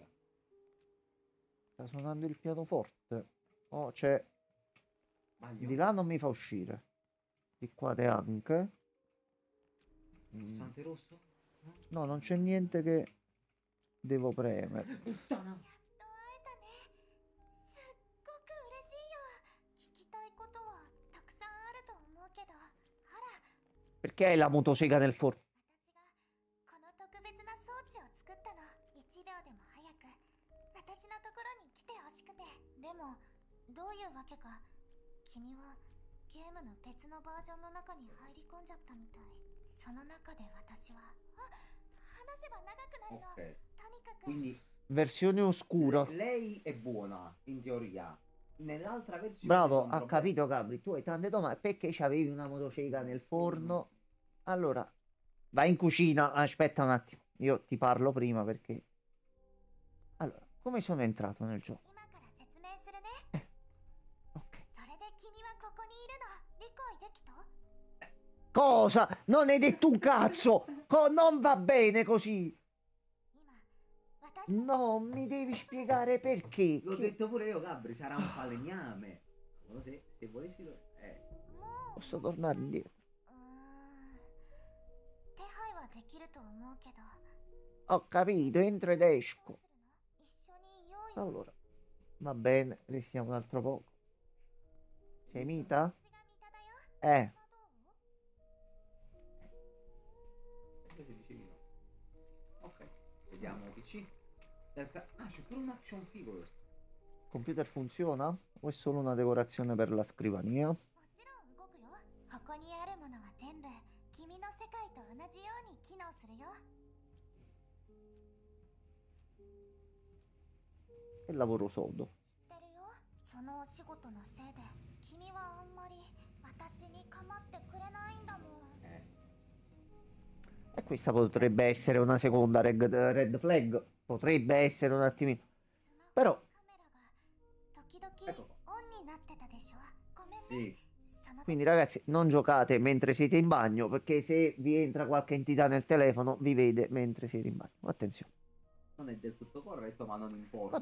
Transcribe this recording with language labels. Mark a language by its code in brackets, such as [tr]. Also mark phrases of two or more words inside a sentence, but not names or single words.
[it] Sta suonando il pianoforte. Oh, c'è. Sbaglio? Di là non mi fa uscire. Di qua te anche. Pulsante rosso? No? No, non c'è niente che devo premere. Puttana! [ja] やっと会えたね。すっごく嬉しいよ。聞きたいことはたくさんあると思うけど、ほら、 [it] Perché hai la motosega nel forno? [ja] 私がこの特別な装置を作ったの。1秒でも早く私のところに来てほしくて。でもどういうわけか君はゲームの別のバージョンの中に入り込んじゃったみたい。その中で私は話せば長くなるの。 Ok. とにかく [it] Quindi Versione oscura. lei è buona, in teoria. Nell'altra versione Bravo, c'è un ha problema. capito Gabri. Tu hai tante domande. Perché c'avevi una motosega nel forno? Allora, vai in cucina. Aspetta un attimo. Io ti parlo prima perché. Allora, come sono entrato nel gioco? [ja] 今から説明するね。 Ok. それで君はここにいるの。理解できた？ [it] Cosa? Non hai detto un cazzo! Non va bene così! [ja] 今私たち [it] No, mi devi spiegare perché. L'ho Che- detto pure io, Gabri, sarà un falegname. Non lo so, se volessi... [ja] もう [it] Posso tornare indietro? [ja] 手配はできると思うけど。 [it] Ho capito, entro ed esco. [ja] どうするの？一緒にいようよ。 [it] Allora, va bene, restiamo un altro poco. Sei mita? [ja] 私が見ただよ。 [it] Eh, Se dicevi no. Ok, vediamo PC. Ah, c'è pure un [en] action figures. [it] computer funziona? O è solo una decorazione per la scrivania? [ja] もちろん動くよ。ここにあるものは全部君の世界と同じように機能するよ。 [it] Che lavoro sodo. [ja] 知ってるよ。そのお仕事のせいで君はあんまり私に構ってくれないんだもん。 [it] E questa potrebbe essere una seconda [en] red flag. [it] Potrebbe essere un attimino. [ja] スマホ [it] Però [ja] のカメラが時々 [it] Ecco [ja] オンになってたでしょ。ごめんね。 [it] Sì. [ja] その [it] quindi ragazzi, non giocate mentre siete in bagno, perché se vi entra qualche entità nel telefono, vi vede mentre siete in bagno. Attenzione. Non è del tutto corretto, ma non importa.